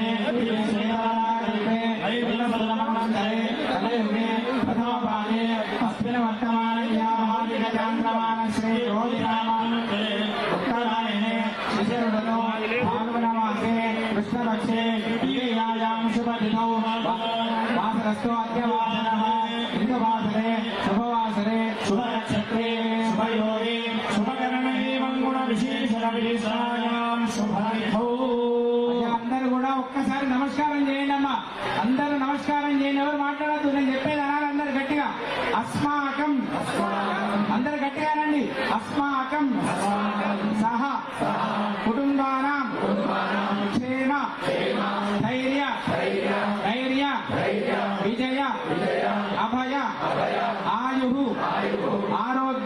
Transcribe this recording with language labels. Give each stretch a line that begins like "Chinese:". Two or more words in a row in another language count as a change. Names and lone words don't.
Sanskrit: प्रियसेवाकल्पे ऐविलसदमन्वन्तरे कलयुगे प्रथमपादे अस्मिन् वर्तमानया महादिगचान्द्रमान श्री रोहिरामानुजरे उत्तरायणे शिशिरऋतौ फाल्गुनमासे कृष्णपक्षे द्वितीयायां शुभतिथौ वासरस्तु अद्यवासरः इन्दुवासरे शुभवासरे शुभनक्षत्रे शुभयोगे शुभकरणे मंगुणविशेषणविशेषायां शुभतिथौ।
Telugu: అందరూ కూడా ఒక్కసారి నమస్కారం చేయండి అమ్మా. అందరూ నమస్కారం చేయండి. ఎవరు మాట్లాడద్దు, నేను చెప్పేది అనాలి అందరు గట్టిగా. అస్మాకం అందరు గట్టిగానండి.
Sanskrit: అస్మాకం సహ కుటుంబానాం క్షేమ ధైర్య ధైర్య విజయ అభయ ఆయు ఆరోగ్య